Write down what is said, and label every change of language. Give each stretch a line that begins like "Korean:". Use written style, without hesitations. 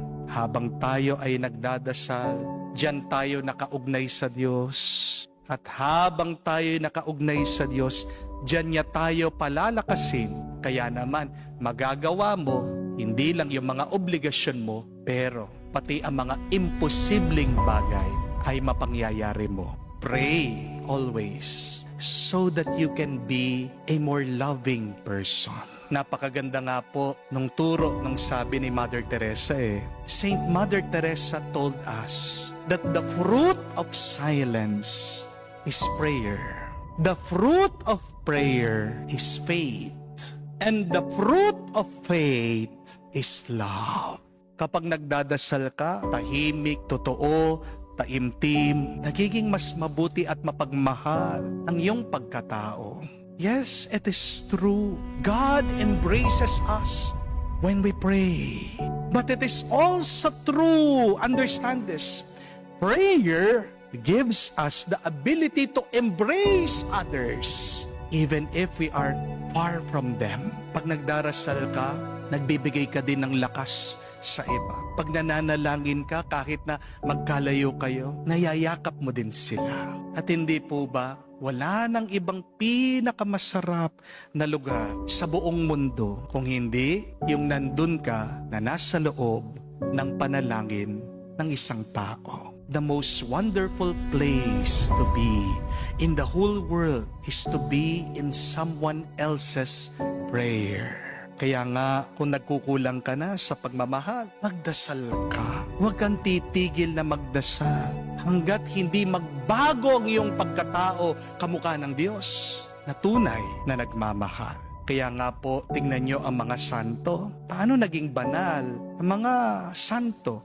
Filipino: Habang tayo ay nagdadasal, diyan tayo nakaugnay sa Diyos. At habang tayo nakaugnay sa Diyos, diyan niya tayo palalakasin. Kaya naman, magagawa mo, hindi lang yung mga obligasyon mo, pero pati ang mga imposibleng bagay ay mapangyayari mo.
English: Pray always so that you can be a more loving person.
Filipino: Napakaganda nga po nung turo ng sabi ni
English: Mother Teresa Saint Mother Teresa told us that the fruit of silence is prayer. The fruit of prayer is faith. And the fruit of faith is love.
Filipino: Kapag nagdadasal ka, tahimik, totoo, taimtim, nagiging mas mabuti at mapagmahal ang iyong pagkatao.
English: Yes, it is true. God embraces us when we pray. But it is also true, understand this, prayer gives us the ability to embrace others even if we are far from them.
Filipino: Pag nagdarasal ka, nagbibigay ka din ng lakas sa iba. Pag nananalangin ka, kahit na magkalayo kayo, nayayakap mo din sila. At hindi po ba, wala nang ibang pinakamasarap na lugar sa buong mundo kung hindi yung nandun ka na nasa loob ng panalangin ng isang tao.
English: The most wonderful place to be in the whole world is to be in someone else's prayer.
Filipino: Kaya nga, kung nagkukulang ka na sa pagmamahal, magdasal ka. Huwag kang titigil na magdasal hanggat hindi magbago ang iyong pagkatao kamukha ng Diyos na tunay na nagmamahal. Kaya nga po, tingnan nyo ang mga santo. Paano naging banal ang mga santo?